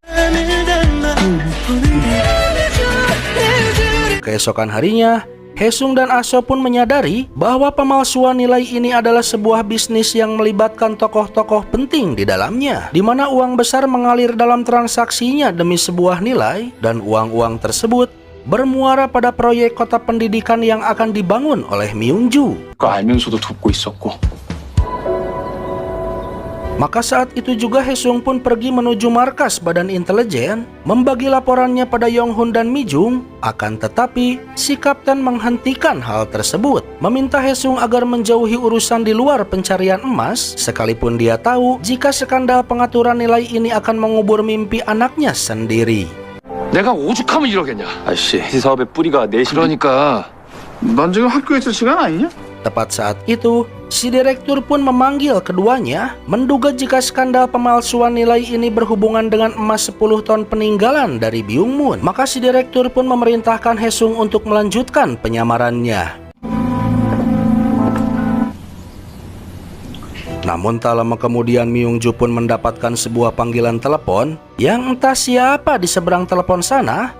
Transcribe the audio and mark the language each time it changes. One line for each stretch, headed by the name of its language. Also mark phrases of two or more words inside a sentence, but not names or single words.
Indonesian: Keesokan harinya, Haesung dan Ah-so pun menyadari bahwa pemalsuan nilai ini adalah sebuah bisnis yang melibatkan tokoh-tokoh penting di dalamnya, di mana uang besar mengalir dalam transaksinya demi sebuah nilai, dan uang-uang tersebut bermuara pada proyek kota pendidikan yang akan dibangun oleh Myung-ju.
Korean: 그거 알면서도 돕고 있었고.
Indonesian: Maka saat itu juga Haesung pun pergi menuju markas badan intelijen, membagi laporannya pada Yong-hun dan Mi-jung. Akan tetapi, si kapten menghentikan hal tersebut, meminta Haesung agar menjauhi urusan di luar pencarian emas, sekalipun dia tahu jika skandal pengaturan nilai ini akan mengubur mimpi anaknya sendiri.
Korean: 내가 오죽하면 이러겠냐. 아저씨, 이 사업의 뿌리가 내신. 그러니까 넌 지금 학교에 있을 시간 아니냐?
Indonesian: Tepat saat itu, si direktur pun memanggil keduanya, menduga jika skandal pemalsuan nilai ini berhubungan dengan emas 10 ton peninggalan dari Byung-mun. Maka si direktur pun memerintahkan Haesung untuk melanjutkan penyamarannya. Namun tak lama kemudian Myung-ju pun mendapatkan sebuah panggilan telepon yang entah siapa di seberang telepon sana.